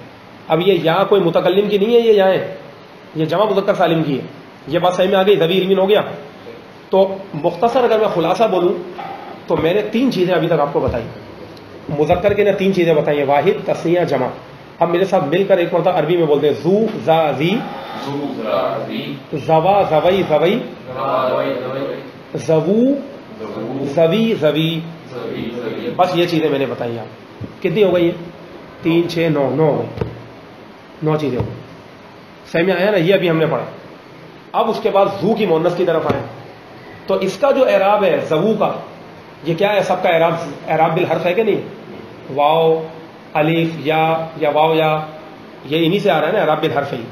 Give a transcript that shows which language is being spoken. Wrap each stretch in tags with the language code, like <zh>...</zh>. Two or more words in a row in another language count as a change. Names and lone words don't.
<ur>اب یہ یا کوئی متکلم کی نہیں ہے، یہ یا ہے، یہ جمع مذکر سالم کی ہے. یہ بات صحیح میں آ گئی، ذوی علم ہو گیا. تو مختصر اگر میں خلاصہ بولوں تو میں نے تین چیزیں ابھی تک آپ کو بتائی. مذکر کے نے تین چیزیں بتائی ہیں، واحد، تسنیہ، جمع. اب میرے ساتھ مل کر ایک مرتبہ عربی میں بولتے ہیں</ur> <ar>زو زا زی، زوا زوی زوی، زوو زوی زوی.</ar> <ur>بس یہ چیزیں میں نے بتائی. آپ کتنی ہو گئی ہیں؟ 3 6 9 9 ہو گئی. 9 چیزیں ہو گئی. صحیح میں آیا نا؟ یہ ابھی ہم نے پڑھا. اب اس کے بعد زو کی مؤنث کی طرف آئے تو اس کا جو اعراب ہے زوو کا، یہ کیا ہے؟ سب کا</ur> <ar>اعراب بالحرف</ar> <ur>ہے کہ نہیں؟ واو الف یا واو یا، یہ انہی سے آ رہا ہے نا</ur> <ar>اعراب بالحرف</ar> <ur>ہی.</ur>